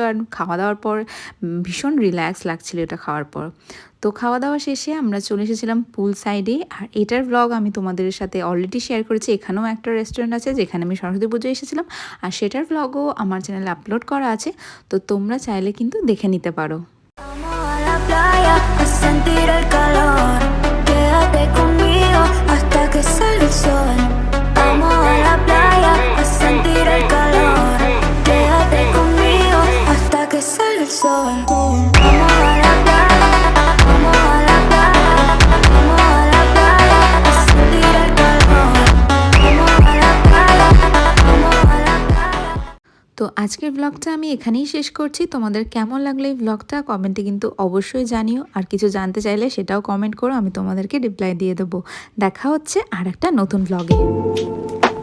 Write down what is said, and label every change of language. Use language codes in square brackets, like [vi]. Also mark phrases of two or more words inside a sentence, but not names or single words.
[bn] আর খাওয়া দাওয়ার পর ভীষণ রিল্যাক্স লাগছিল এটা খাওয়ার পর। তো খাওয়া দাওয়া শেষে আমরা চলে এসেছিলাম [en] pool side. [bn] আর এটার ব্লগ আমি তোমাদের সাথে [en] already share [bn] করেছি। এখানেও একটা রেস্টুরেন্ট আছে যেখানে আমি সরস্বতী পুজোয় এসেছিলাম, আর সেটার ব্লগও আমার চ্যানেলে আপলোড করা আছে, তো তোমরা চাইলে কিন্তু দেখে নিতে পারো। [es] Vamos a la playa a sentir el calor. Quédate conmigo hasta que salga el sol. Vamos a la playa a sentir el calor. Quédate conmigo hasta que salga el sol. Vamos a la playa, vamos a la playa, vamos a la playa a sentir el calor. Vamos a la playa, vamos a la playa. [bn] তো আজকের ব্লগটা আমি এখানেই শেষ করছি। তোমাদের কেমন লাগলো এই ব্লগটা কমেন্টে কিন্তু অবশ্যই জানিও। আর কিছু জানতে চাইলে সেটাও কমেন্ট করো, আমি তোমাদেরকে রিপ্লাই দিয়ে দেবো। দেখা হচ্ছে আর একটা নতুন ব্লগে।